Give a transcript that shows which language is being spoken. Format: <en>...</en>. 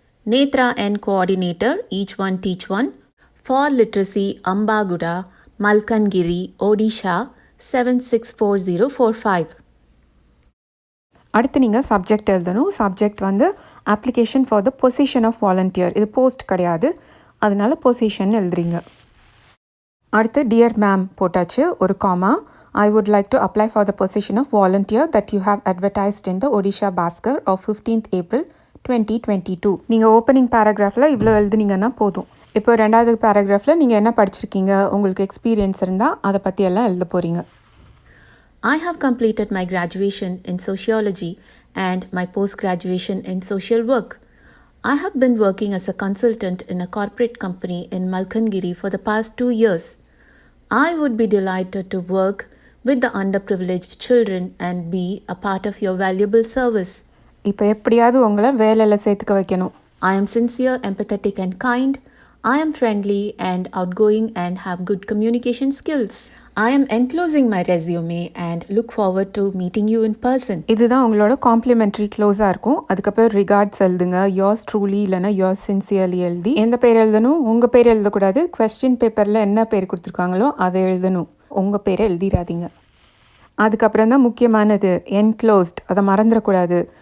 <en>Netra N, Coordinator, Each One Teach One, for Literacy, Ambaguda, Malkangiri, Odisha 764045.</en> <ta>அடுத்து நீங்கள் subject எழுதணும். Subject வந்து application for the position of volunteer. இது post கிடையாது, அதனால பொசிஷன் எழுதுறீங்க. அடுத்து டியர் மேம் போட்டாச்சு, ஒரு gamma.</ta> <en>I would like to apply for the position of volunteer that you have advertised in the Odisha Bhaskar of 15th April 2022.</en> <ta>நீங்கள் opening பேராகிராஃபில் இவ்வளோ எழுதுனீங்கன்னா போதும். இப்போ ரெண்டாவது பேராகிராஃபில் நீங்கள் என்ன படிச்சிருக்கீங்க, உங்களுக்கு எக்ஸ்பீரியன்ஸ் இருந்தால் அதை பற்றி எல்லாம் எழுத போகிறீங்க.</ta> <en>I have completed my graduation in sociology and my post-graduation in social work. I have been working as a consultant in a corporate company in Malkangiri for the past 2 years. I would be delighted to work with the underprivileged children and be a part of your valuable service.</en> <ta>இப்போ எப்படியாவது உங்களை வேலையில் சேர்த்துக்க வைக்கணும்.</ta> <en>I am sincere, empathetic and kind. I am friendly and outgoing and have good communication skills. I am enclosing my resume and look forward to meeting you in person.</en> <ta>இதுதான் உங்களோட complimentary க்ளோஸாக இருக்கும். அதுக்கப்புறம் ரிகார்ட்ஸ் எழுதுங்க,</ta> <en>yours truly</en> <ta>இல்லைனா</ta> <en>yours sincerely</en> <ta>எழுதி. எந்த பேர் எழுதணும், உங்கள் பேர் எழுதக்கூடாது. கொஸ்டின் பேப்பரில் என்ன பேர் கொடுத்துருக்காங்களோ அதை எழுதணும், உங்கள் பேரை எழுதிடாதீங்க. அதுக்கப்புறம் தான் முக்கியமானது என்க்ளோஸ்ட், அதை மறந்துடக்கூடாது.</ta>